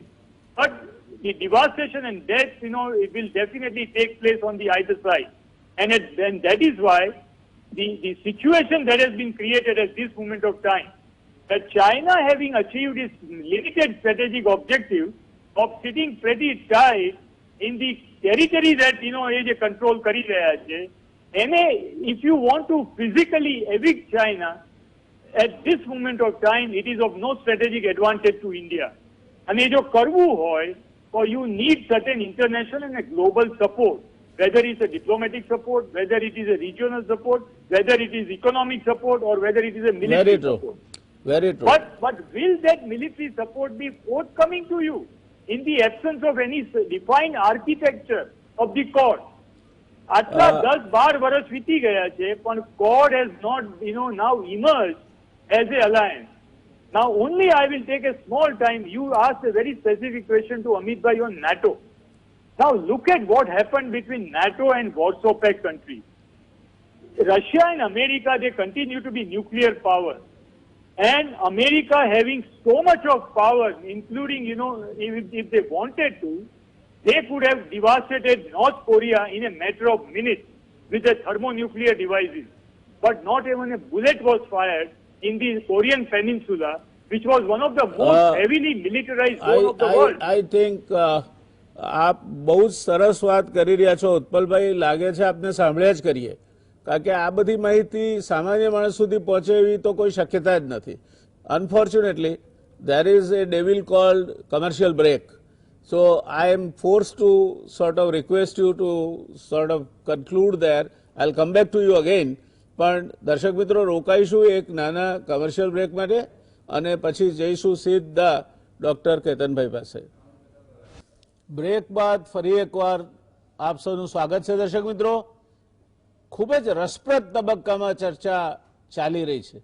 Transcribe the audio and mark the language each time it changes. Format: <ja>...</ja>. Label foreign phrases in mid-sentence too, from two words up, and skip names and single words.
<en>But the devastation and death, it will definitely take place on the either side. And that is why the situation that has been created at this moment of time, that China having achieved its limited strategic objective of sitting pretty tight in the territory that,</en> <gu>એ control કરી રહ્યા છે,</gu> <en>if you want to physically evict China, at this moment of time, it is of no strategic advantage to India.</en> <gu>And જો કરવું હોય,</gu> <en>so you need certain international and a global support, whether it's a diplomatic support, whether it is a regional support, whether it is economic support, or whether it is a military support. Very true. But will that military support be forthcoming to you in the absence of any defined architecture of the Quad?</en> <gu>આટલા 10-12 વર્ષ વીતી ગયા છે, પણ</gu> <en>Quad has not, now emerged as a alliance. Now only I will take a small time. You asked a very specific question to Amit Bhai on NATO. Now look at what happened between NATO and Warsaw Pact countries. Russia and America, they continue to be nuclear power. And America having so much of power, including, if they wanted to, they could have devastated North Korea in a matter of minutes with their thermonuclear devices. But not even a bullet was fired in the Korean Peninsula, which was one of the most heavily militarized zone of the world. I think</en> <gu>આપ બહુ જ સરસ વાત કરી રહ્યા છો ઉત્પલભાઈ, લાગે છે આપને સાંભળ્યા જ કરીએ, કારણ કે આ બધી માહિતી સામાન્ય માણસ સુધી પહોંચે એવી તો કોઈ શક્યતા જ નથી.</gu> <en>અનફોર્ચ્યુનેટલી there is a devil called commercial break. So I am forced to sort of request you to sort of conclude there. I'll come back to you again.</en> <gu>પણ દર્શક મિત્રો રોકાઈશું એક નાના</gu> <en>commercial break</en> <gu>માટે અને પછી જઈશું સીધા ડોક્ટર કેતનભાઈ પાસે. બ્રેક બાદ ફરી એકવાર આપ સૌનું સ્વાગત છે દર્શક મિત્રો. ખૂબ જ રસપ્રદ તબક્કામાં ચર્ચા ચાલી રહી છે.</gu>